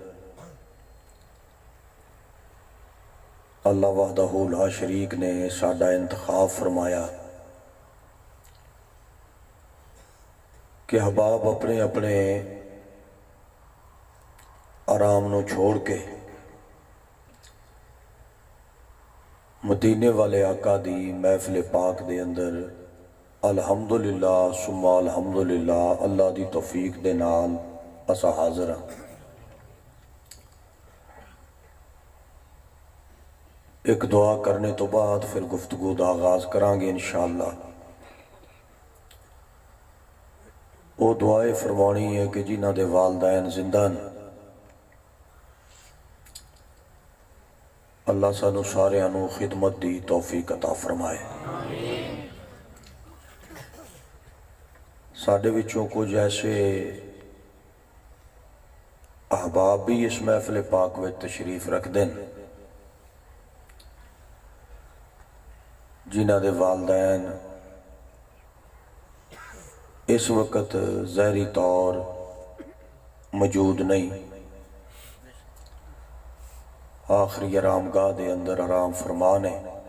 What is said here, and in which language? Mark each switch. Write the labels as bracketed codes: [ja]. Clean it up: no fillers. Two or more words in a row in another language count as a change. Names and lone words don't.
[ar] الله وحده لا شريك [pa] نے ساڈا انتخاب فرمایا کہ احباب اپنے اپنے آرام نوں چھوڑ کے مدینے والے آقا دی محفل پاک دے اندر [ar] الحمد لله ثم الحمد لله [pa] اللہ دی توفیق دے نال اسیں حاضر ہاں. اک دعا کرنے توں بعد فیر گفتگو دا آغاز کراں گے ان شاء اللہ. وہ دعا ئے فرمانی ہے کہ جنہاں دے والدین زندہ نہ، اللہ سانوں ساریاں نوں خدمت دی توفیق عطا فرمائے. ساڈے وچوں [ur] کچھ ایسے احباب بھی اس محفل پاک میں تشریف رکھتے ہیں [pa] جنہاں دے والدین اس وقت ظاہری طور موجود نہیں، آخری آرام گاہ دے اندر آرام فرمان ہے.